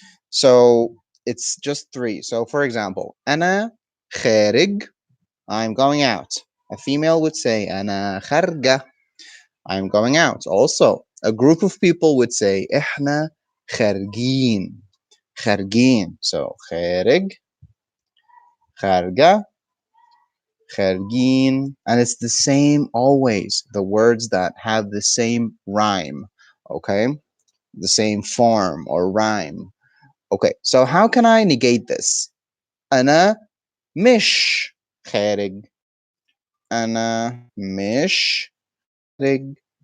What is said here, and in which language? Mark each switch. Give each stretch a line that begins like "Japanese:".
English: So it's just 3. So for example,
Arabic: أنا خارج,
English: I'm going out. A female would say
Arabic: أنا خارجة.
English: I'm going out. Also, a group of people would say
Arabic: إحنا خارجين. خارجين. So خارج, خارجة, خارجين.
English: And it's the same always. The words that have the same rhyme. Okay? The same form or rhyme. Okay, so how can I negate this?
Arabic: أنا مش خارج. أنا مش خارج.